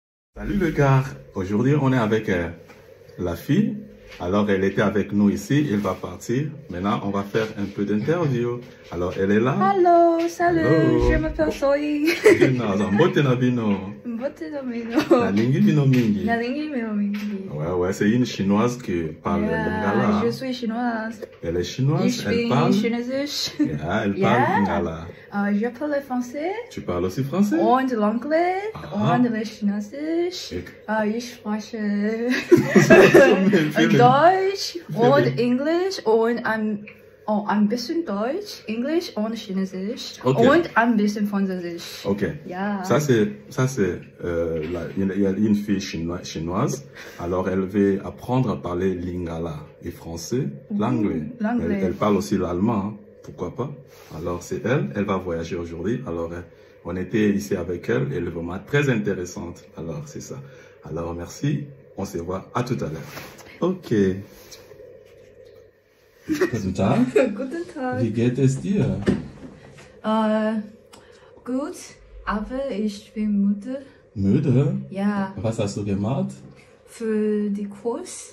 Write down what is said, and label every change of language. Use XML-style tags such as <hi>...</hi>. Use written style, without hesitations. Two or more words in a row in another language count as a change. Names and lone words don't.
<fr>Salut le gars, aujourd'hui on est avec la fille, alors elle était avec nous ici, elle va partir, maintenant on va faire un peu d'interview, alors elle est là.</fr> <en>Hello, salut, Hello.</en> <fr>je m'appelle Zoe.</fr> <ln>Mbote na bino. Mbote na bino. Nalingi bino mingi. Nalingi bino mingi.</ln> <fr>Ouais, c'est une chinoise qui parle lingala. Je suis chinoise. Elle est chinoise, elle</fr> <de>Ich</de> <fr>parle.</fr> <de>bin Chinesisch.</de> <en>Yeah,</en> <fr>elle parle lingala. Je parle français. Tu parles aussi français? Und l'anglais. Aha.</fr> <de>Und le Chinesisch. Ich spreche Viel- Deutsch und Englisch und ein bisschen Deutsch, Englisch und Chinesisch.</de> <en>Okay.</en> <de>Und ein bisschen Französisch.</de> <en>Ok. Yeah.</en> <fr>Ça c'est une fille chinoise. Alors elle veut apprendre à parler lingala et français, l'anglais. l'anglais. Elle parle aussi l'allemand, hein, pourquoi pas. Alors c'est elle va voyager aujourd'hui. Alors on était ici avec elle, elle est vraiment très intéressante. Alors c'est ça. Alors merci, on se voit à tout à l'heure.</fr> <de>Ok. Guten Tag. Guten Tag. Wie geht es dir? Gut, aber ich bin müde. Müde? Ja, Was hast du gemacht? für die Kurs.</de>